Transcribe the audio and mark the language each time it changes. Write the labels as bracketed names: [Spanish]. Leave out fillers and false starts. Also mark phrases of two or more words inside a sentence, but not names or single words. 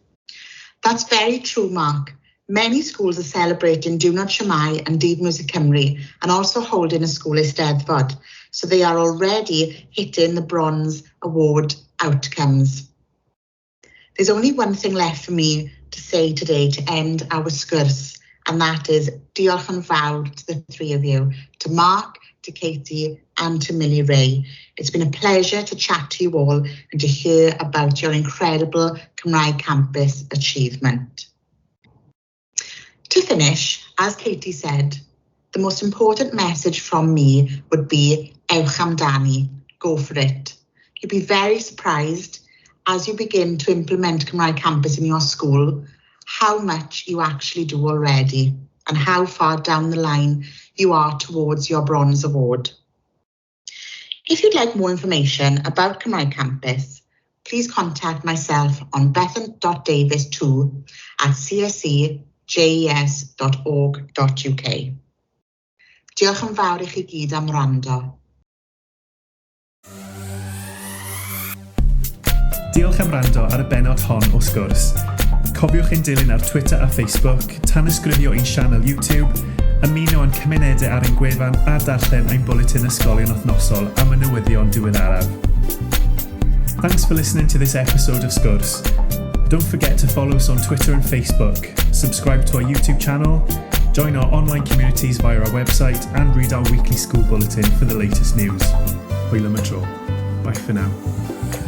[English] That's very true, Mark. Many schools are celebrating Diwrnod Siamai and Dydd Music Cymru and also holding a school Eisteddfod, so they are already hitting the Bronze Award outcomes. There's only one thing left for me to say today to end our sgwrs, and that is [Welsh] diolch yn fawr [English] to the three of you, to Mark, to Katie and to Millie Ray. It's been a pleasure to chat to you all and to hear about your incredible Cymraeg Campus achievement. To finish, as Katie said, the most important message from me would be [Welsh] ewch amdani, [English] go for it. You'll be very surprised as you begin to implement Cymraeg Campus in your school, how much you actually do already and how far down the line you are towards your Bronze Award. If you'd like more information about Cymraeg Campus, please contact myself on bethan.davis2@cscjes.org.uk. [Welsh] Diolch yn fawr I chi gyd am wrando. Diolch am wrando ar y benod hon o sgwrs. Cofiwch ein dilyn ar Twitter a Facebook, tan ysgrifio ein sianel YouTube, ymuno yn cymunedau ar ein gwefan a darllen ein bwletin ysgolion wythnosol am y newyddion diweddaraf. [English] Thanks for listening to this episode of Sgwrs. Don't forget to follow us on Twitter and Facebook, subscribe to our YouTube channel, join our online communities via our website, and read our weekly school bulletin for the latest news. [Welsh] Hwyl am y tro. [English] Bye for now.